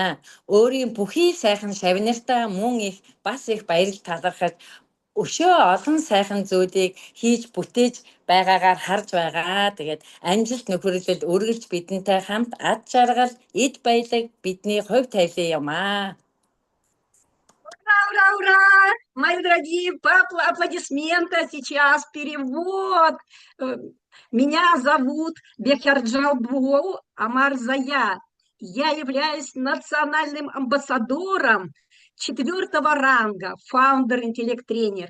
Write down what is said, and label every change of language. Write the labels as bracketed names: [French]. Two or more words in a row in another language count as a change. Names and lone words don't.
[Mongolian] Өөрийн бүхий сайхан шавнартаа мөн их бас их баярлж талархаж өшөө олон сайхан зүйлийг хийж бүтээж байгаагаар харж байгаа. Тэгээд амжилт нөхөрлөлд үргэлж бидэнтэй хамт ад жаргал, эд баялаг бидний хувь тавилан юм аа. [Russian] Ура, ура, ура! Мои дорогие, аплодисменты сейчас, перевод. Меня зовут Бехерджалбу Амар Зая. Я являюсь национальным амбассадором 4-го ранга, фаундер-интеллект-тренер.